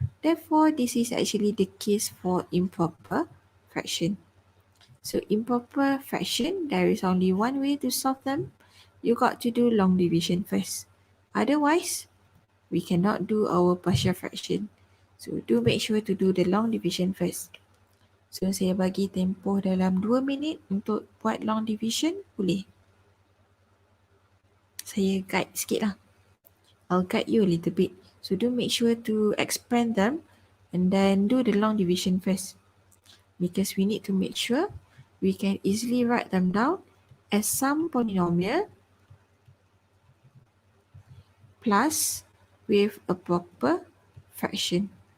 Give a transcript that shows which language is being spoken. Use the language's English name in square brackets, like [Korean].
[English] Therefore, this is actually the case for improper fraction. So improper fraction, there is only one way to solve them. You got to do long division first. Otherwise, we cannot do our partial fraction. So do make sure to do the long division first. [Malay] So saya bagi tempoh dalam 2 minit untuk buat long division, boleh? Saya guide sikit lah. [English] I'll guide you a little bit. So do make sure to expand them and then do the long division first. Because we need to make sure we can easily write them down as some polynomial plus with a proper fraction.